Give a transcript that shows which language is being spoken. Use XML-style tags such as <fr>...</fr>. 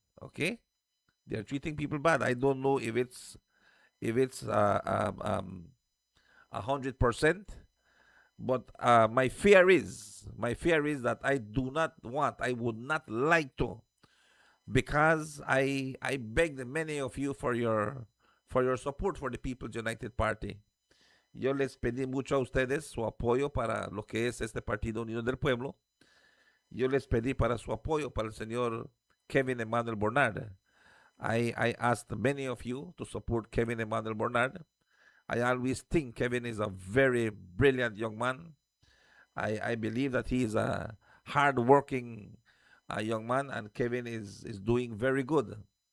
<en>Okay, they're treating people bad. I don't know if it's 100%, but my fear is that I would not like to, because I begged many of you for your support for the People's United Party.</en> <es>Yo les pedí mucho a ustedes su apoyo para lo que es este Partido Unido del Pueblo. Yo les pedí para su apoyo para el señor Kevin Emmanuel Bernard.</es> <en>I asked many of you to support Kevin Emmanuel Bernard. I always think Kevin is a very brilliant young man. I believe that he is a hard-working young man, and Kevin is doing very good.</en>